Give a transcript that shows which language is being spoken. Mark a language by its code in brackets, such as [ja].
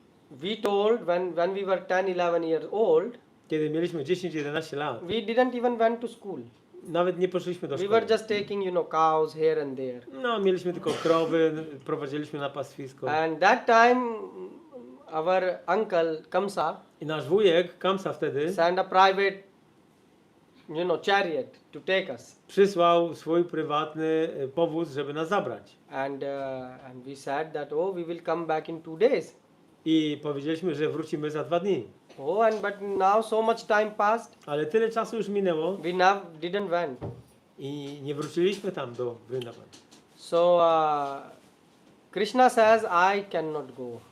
[en] we told when we were 10, 11 years old, [pl] kiedy mieliśmy 10-11 lat, [en] we didn't even went to school. [pl] nawet nie poszliśmy do [en] We [pl] szkoły. [en] were just taking, cows here and there. [pl] No, mieliśmy tylko krowy, prowadziliśmy na pastwisko. [en] And that time, our uncle Kamsa [pl] I nasz wujek, Kamsa wtedy, [en] sent a private, chariot to take us. [pl] przysłał swój prywatny powóz, żeby nas zabrać. [en] And we said that, we will come back in 2 days. [pl] I powiedzieliśmy, że wrócimy za 2 dni. [en] Oh, and but now so much time passed, [pl] Ale tyle czasu już minęło [en] we now didn't went. [pl] i nie wróciliśmy tam do Vrindavan. [en] So Krishna says, I cannot go.